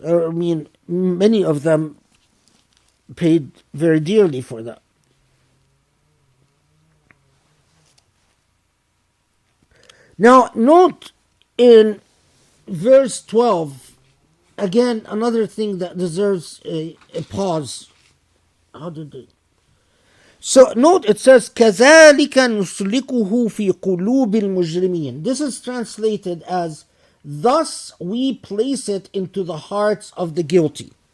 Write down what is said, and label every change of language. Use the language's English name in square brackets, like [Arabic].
[English] I mean, many of them paid very dearly for that. Now, note in verse 12, again, another thing that deserves a pause. So, note it says, [Arabic] كَذَلِكَ نُسْلِكُهُ فِي قُلُوبِ الْمُجْرِمِينَ. [English] This is translated as, thus we place it into the hearts of the guilty.